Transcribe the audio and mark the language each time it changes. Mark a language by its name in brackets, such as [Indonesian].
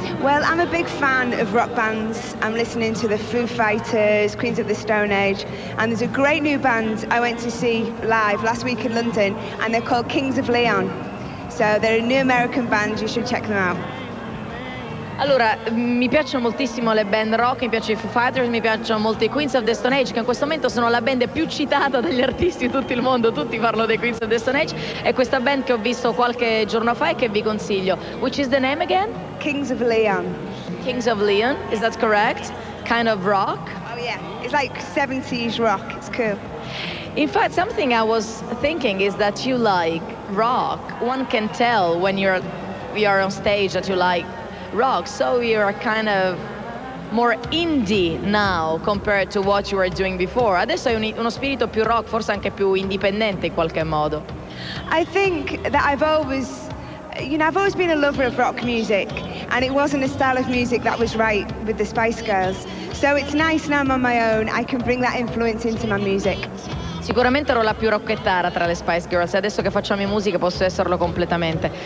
[English] Well, I'm a big fan of rock bands. I'm listening to the Foo Fighters, Queens of the Stone Age, and there's a great new band I went to see live last week in London, and they're called Kings of Leon. So they're a new American band, you should check them out. [Italian] Allora, mi piacciono moltissimo le band rock, mi piacciono i Foo Fighters, mi piacciono molto i Queens of the Stone Age, che in questo momento sono la band più citata dagli artisti di tutto il mondo, tutti parlano dei Queens of the Stone Age, e questa band che ho visto qualche giorno fa e che vi consiglio. [English] Which is the name again? Kings of Leon. Kings of Leon, is that correct? Kind of rock? Oh yeah, it's like 70s rock, it's cool. In fact, something I was thinking is that you like rock. One can tell when you are on stage that you like rock, so you're kind of more indie now compared to what you were doing before. [Italian] Adesso hai uno spirito più rock, forse anche più indipendente in qualche modo. [English] I think that I've always been a lover of rock music, and it wasn't a style of music that was right with the Spice Girls. So it's nice now I'm on my own, I can bring that influence into my music. [Italian] Sicuramente ero la più rockettara tra le Spice Girls, e adesso che facciamo musica posso esserlo completamente.